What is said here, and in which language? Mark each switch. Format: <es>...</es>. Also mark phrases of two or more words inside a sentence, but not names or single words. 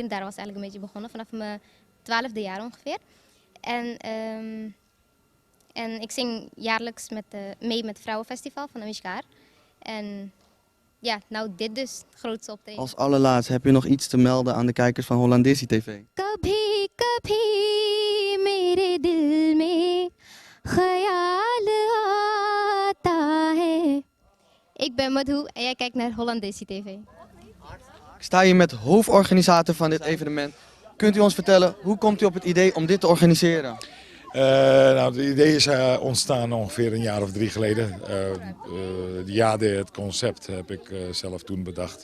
<nl>En daar was eigenlijk een beetje begonnen vanaf mijn 12e jaar ongeveer. En ik zing jaarlijks mee met het Vrouwenfestival van Amishkar. En ja, nou dit dus, grootste optreden. Als allerlaatst, heb je nog iets te melden aan de kijkers van Hollandesi TV?</nl> <hi>कभी कभी मेरे दिल में ख्याल आता है.</hi> <nl>Ik ben Madhu en jij kijkt naar Hollandesi TV. Ik sta hier met hoofdorganisator van dit evenement. Kunt u ons vertellen, hoe komt u op het idee om dit te organiseren? Nou, het idee is ontstaan ongeveer een jaar of 3 geleden. Het concept heb ik zelf toen bedacht.</nl>